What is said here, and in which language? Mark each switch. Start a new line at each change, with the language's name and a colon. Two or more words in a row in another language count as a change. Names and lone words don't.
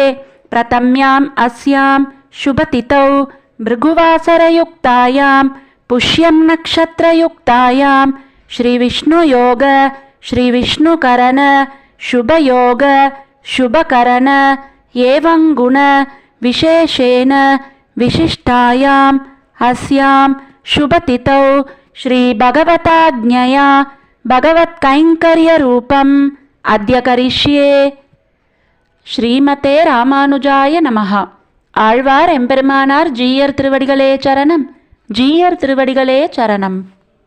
Sanskrit: प्रथम्याम् अस्यां शुभतिथौ भृगुवासरयुक्तायां पुष्यं नक्षत्रयुक्तायां श्रीविष्णुयोग श्रीविष्णुकरण शुभयोग शुभकरण एवं गुण विशेषेण विशिष्टायाम् अस्यां शुभतिथौ श्री भगवताज्ञया भगवत्कैङ्कर्यरूपम् अद्य करिष्ये. श्रीमते रामानुजाय नमः.
Tamil: ஆழ்வார் எம்பெருமானார் ஜீயர் திருவடிகளே சரணம். ஜீயர் திருவடிகளே சரணம்.